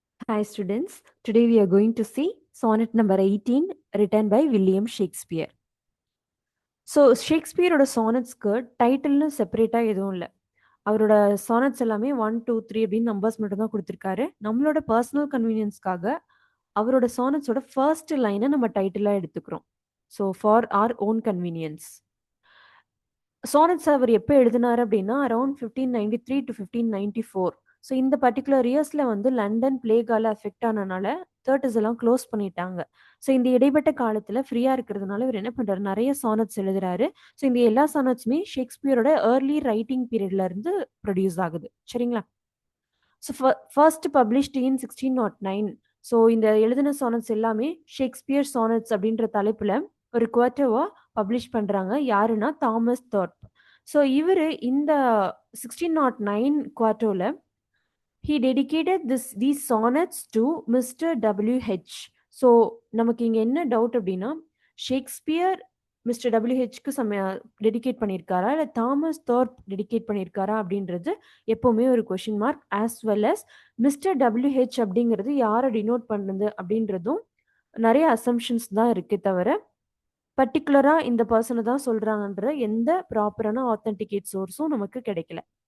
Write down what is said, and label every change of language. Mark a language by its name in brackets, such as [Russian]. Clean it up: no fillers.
[English] Hi students, today we are going to see sonnet number 18 written by William Shakespeare. [Tamil] So ஷேக்ஸ்பியரோட சானட்ஸ்க்கு டைட்டில்னு செப்பரேட்டாக எதுவும் இல்லை. அவரோட sonnets எல்லாமே 1, 2, 3 அப்படின்னு நம்பர்ஸ் மட்டும் தான் கொடுத்துருக்காரு. நம்மளோட பர்சனல் கன்வீனியன்ஸ்க்காக அவரோட சானட்ஸோட ஃபர்ஸ்ட் லைனை நம்ம டைட்டிலாக எடுத்துக்கிறோம். [English] So for our own convenience. Sonnets [Tamil] அவர் எப்போ எழுதினார் அப்படின்னா [English] Around 1593 to 1594. [Tamil] ஸோ இந்த பர்டிகுலர் இயர்ஸில் வந்து லண்டன் பிளேகால அஃபெக்ட் ஆனனால தேட்டர்ஸ் எல்லாம் க்ளோஸ் பண்ணிட்டாங்க. ஸோ இந்த இடைப்பட்ட காலத்தில் ஃப்ரீயாக இருக்கிறதுனால இவர் என்ன பண்ணுறாரு, நிறைய சானட்ஸ் எழுதுறாரு. ஸோ இந்த எல்லா சானட்ஸுமே ஷேக்ஸ்பியரோட ஏர்லி ரைட்டிங் பீரியட்ல இருந்து ப்ரொடியூஸ் ஆகுது. சரிங்களா? ஸோ ஃபர்ஸ்ட் பப்ளிஷ்ட் இன் 1609. ஸோ இந்த எழுதின சானட்ஸ் எல்லாமே ஷேக்ஸ்பியர் சானட்ஸ் அப்படின்ற தலைப்பில் ஒரு குவார்ட்டர்வா பப்ளிஷ் பண்ணுறாங்க. யாருன்னா தாமஸ் தார்ப். ஸோ இவர் இந்த 1609 குவார்ட்டோவில் [English] he dedicated these sonnets to Mr. W.H. [Tamil] So நமக்கு இங்கே என்ன டவுட் அப்படின்னா, ஷேக்ஸ்பியர் மிஸ்டர் டபிள்யூஹெச்க்கு டெடிகேட் பண்ணியிருக்காரா இல்லை தாமஸ் தார்ப் டெடிகேட் பண்ணியிருக்காரா அப்படின்றது எப்போவுமே ஒரு question mark. [English] as well as [Tamil] mister WH அப்படிங்கிறது யாரை டினோட் பண்ணுது அப்படின்றதும் நிறைய அசம்ஷன்ஸ் தான் இருக்கே தவிர பர்டிகுலராக இந்த பர்சனை தான் சொல்கிறாங்கன்ற எந்த ப்ராப்பரான ஆத்தென்டிகேட் சோர்ஸும் நமக்கு கிடைக்கல.